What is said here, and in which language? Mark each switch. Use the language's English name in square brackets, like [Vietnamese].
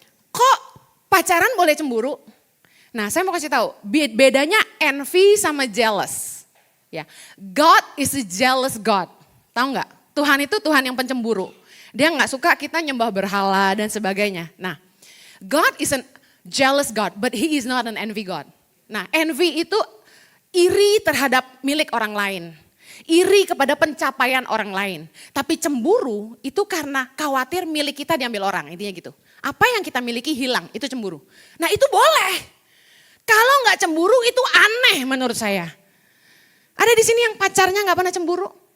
[Indonesian] Kok pacaran boleh cemburu? Nah saya mau kasih tahu, bedanya envy sama jealous. Ya, [English] God is a jealous God. [Indonesian] Tahu nggak? Tuhan itu Tuhan yang pencemburu. Dia nggak suka kita nyembah berhala dan sebagainya. [English] Nah, God is a jealous God, but He is not an envy God. [Indonesian] Nah, envy itu iri terhadap milik orang lain. Iri kepada pencapaian orang lain. Tapi cemburu itu karena khawatir milik kita diambil orang, intinya gitu. Apa yang kita miliki hilang, itu cemburu. Nah itu boleh. Kalau nggak cemburu itu aneh menurut saya. Ada di sini yang pacarnya gak pernah cemburu.